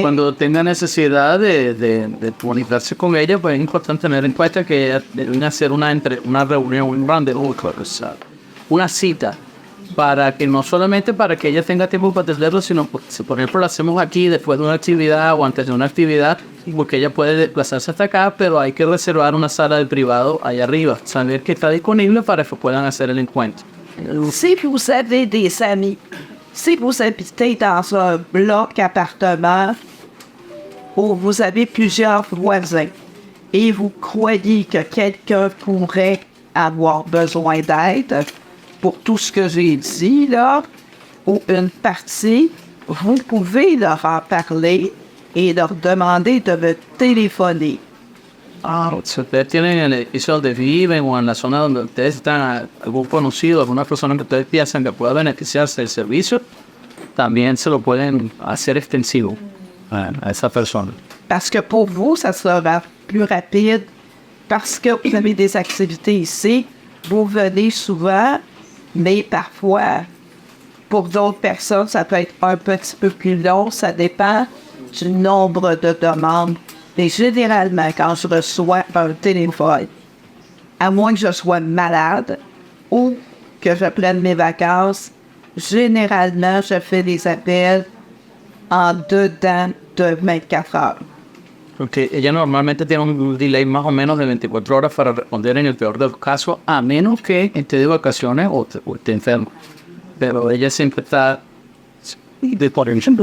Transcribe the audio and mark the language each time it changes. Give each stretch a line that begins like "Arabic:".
Spanish: Cuando tenga necesidad de comunicarse con ella, pues es importante tener en cuenta que deben hacer una reunión,
French: un rendezvous,
Spanish: una cita, para que no solamente para que ella tenga tiempo para atenderlo, sino si por ejemplo lo hacemos aquí después de una actividad o antes de una actividad, porque ella puede desplazarse hasta acá, pero hay que reservar una sala de privado allá arriba, saber que está disponible para que puedan hacer el encuentro.
French: Si vous avez des amis, si vous habitez dans un bloc appartement où vous avez plusieurs voisins, et vous croyez que quelqu'un pourrait avoir besoin d'aide pour tout ce que j'ai dit, là, ou une partie, vous pouvez leur en parler et leur demander de me téléphoner.
Spanish: Si ustedes tienen el edificio donde viven o en la zona donde ustedes están, algún conocido, alguna persona que ustedes piensan que pueda beneficiarse del servicio, también se lo pueden hacer extensivo a esa persona.
French: Parce que pour vous, ça sera plus rapide, parce que vous avez des activités ici, vous venez souvent, mais parfois, pour d'autres personnes, ça peut être un petit peu plus long, ça dépend du nombre de demandes. Mais généralement, quand je reçois un téléphone, à moins que je sois malade ou que je prenne mes vacances, généralement, je fais des appels en dedans de 24 heures.
Spanish: Porque ella normalmente tiene un delay más o menos de 24 horas para responder en el peor de los casos, a menos que esté de vacaciones o esté enfermo. Pero ella siempre está disponible.